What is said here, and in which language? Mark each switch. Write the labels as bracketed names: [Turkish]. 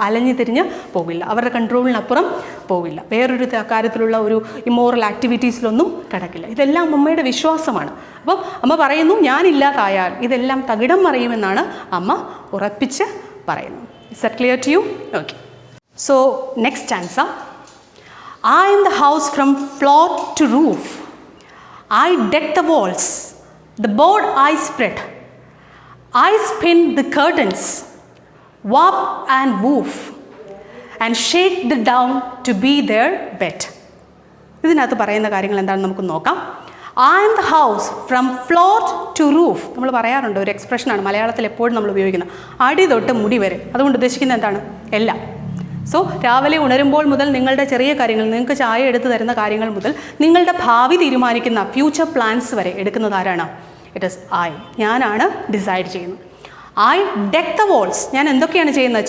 [Malayalam] അലഞ്ഞു തിരിഞ്ഞ് പോകില്ല, അവരുടെ കൺട്രോളിനപ്പുറം പോകില്ല, വേറൊരു കാര്യത്തിലുള്ള ഒരു ഇമ്മോറൽ ആക്ടിവിറ്റീസിലൊന്നും കിടക്കില്ല. ഇതെല്ലാം അമ്മയുടെ വിശ്വാസമാണ്. അപ്പം അമ്മ പറയുന്നു, ഞാനില്ലാതായാൽ ഇതെല്ലാം തകിടം മറിയുമെന്നാണ് അമ്മ ഉറപ്പിച്ച് പറയുന്നു. [English] Is that clear to you? Okay. So next stanza. I am the house from floor to roof. I deck the walls, the board I spread. I spin the curtains, warp and woof, and shake the down to be their bed. [Malayalam] ഇതിനകത്ത് പറയുന്ന കാര്യങ്ങൾ എന്താണെന്ന് നമുക്ക് നോക്കാം. [English] I am the house from floor to roof. [Malayalam] നമ്മൾ പറയാറുണ്ട്, ഒരു എക്സ്പ്രഷനാണ് മലയാളത്തിൽ എപ്പോഴും നമ്മൾ ഉപയോഗിക്കുന്നത്, അടി തൊട്ട് മുടി വരെ. അതുകൊണ്ട് ഉദ്ദേശിക്കുന്നത് എന്താണ്? എല്ലാം. സോ രാവിലെ ഉണരുമ്പോൾ മുതൽ നിങ്ങളുടെ ചെറിയ കാര്യങ്ങൾ, നിങ്ങൾക്ക് ചായ എടുത്ത് തരുന്ന കാര്യങ്ങൾ മുതൽ നിങ്ങളുടെ ഭാവി തീരുമാനിക്കുന്ന ഫ്യൂച്ചർ പ്ലാൻസ് വരെ എടുക്കുന്നത് ആരാണ്? [English] It is I. [Malayalam] ഞാനാണ് ഡിസൈഡ് ചെയ്യുന്നത്. [English] I deck the walls. [Malayalam] ഞാൻ എന്തൊക്കെയാണ് ചെയ്യുന്നത്?